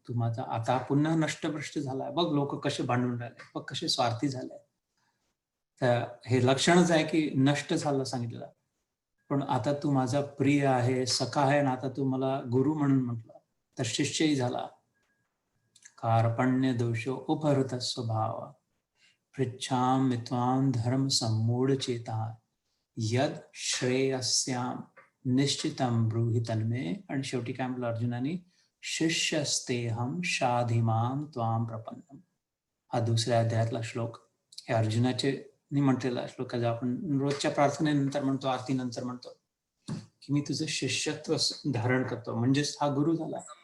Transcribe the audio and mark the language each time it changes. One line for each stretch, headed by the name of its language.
Marathi: तू माझा आता पुन्हा नष्टभ्रष्ट झालाय बघ, लोक कसे भांडून राहिले बघ, कसे स्वार्थी झाले. तर हे लक्षणच आहे की नष्ट झालं सांगितलं. पण आता तू माझा प्रिय आहे, सखा आहे, आणि आता तू मला गुरु म्हणून म्हटलं तर शिष्यही झाला.
Sanskrit: कार्पण्य दोषो उपहृत स्वभाव पृच्छामि त्वां धर्म सम्मूढ चेता यद श्रेयस्याम निश्चितम ब्रूहि तन्मे.
Marathi: आणि शेवटी काय म्हटलं अर्जुनाने,
Sanskrit: शिष्यस्तेहम शाधिमाम त्वां प्रपन्नम.
Marathi: हा दुसऱ्या अध्यायातला श्लोक, हे अर्जुनाचे म्हटलेला श्लोक आहे. आपण रोजच्या प्रार्थनेनंतर म्हणतो, आरतीनंतर म्हणतो की मी तुझं शिष्यत्व धारण करतो, म्हणजेच हा गुरु झाला.